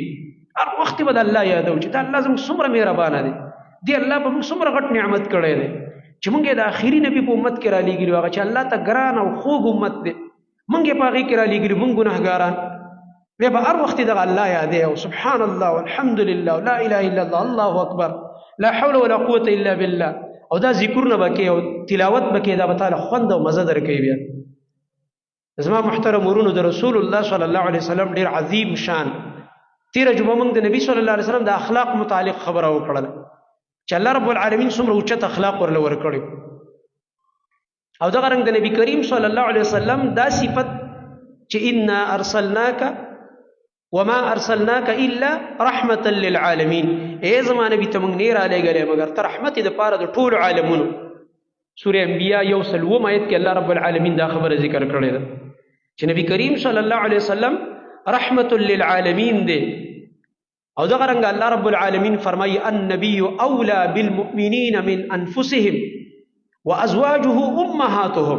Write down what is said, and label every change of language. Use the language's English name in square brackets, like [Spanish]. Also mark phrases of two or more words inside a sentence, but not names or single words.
[Pashto] هر وخت به د الله یادو چې دا الله زموږ څومره مهربانه دی، دی الله به موږ څومره غټ نعمت کړی دی چې موږ یې د آخري نبي په امت کې رالیږلي، هغه چې الله ته ګران او خوږ امت دی، موږ یې په هغې کې رالیږلي، موږ ګناهګاران. بیا به هر وخت دغه الله یادوي او [Arabic] سبحان الله والحمد لله لا اله الا الله الله اکبر لا حول ولا قوة الا بالله [Pashto] او دا ذکرونه به کوي او تلاوت به کوي، دا به تعالی خوند او مزه درکوي. بیا زما محترم ورونو، د رسول الله [Arabic] صلی الله علیه وسلم [Pashto] ډېر عظیم شان تېره جمعه موږ د نبي [Arabic] صلی الله علیه وسلم [Pashto] د اخلاق متعلق خبره وکړله چې الله [Arabic] رب العالمین [Pashto] څومره اوچت اخلاق ورله ورکړي. او دغه رنګ د نبي کریم [Arabic] صلی الله علیه وسلم [Pashto] دا صفت چې [Arabic] انا ارسلناک وما ارسلناک الا رحمتا للعالمین، [Pashto] اے زما نبی ته موږ نه رالیږلی مګر ته رحمت د پاره د ټولو عالمونو. سوره انبیاء 107 آیت کې الله [Arabic] رب العالمین [Pashto] دا خبره ذکر کړې ده چې نبی کریم [Arabic] صلی الله علیه وسلم رحمت للعالمین [Pashto] دی. او دغه رنګ الله [Arabic] رب العالمین [Pashto] فرمایي [Arabic] النبی اولا بالمؤمنین من انفسهم وازواجه امهاتهم.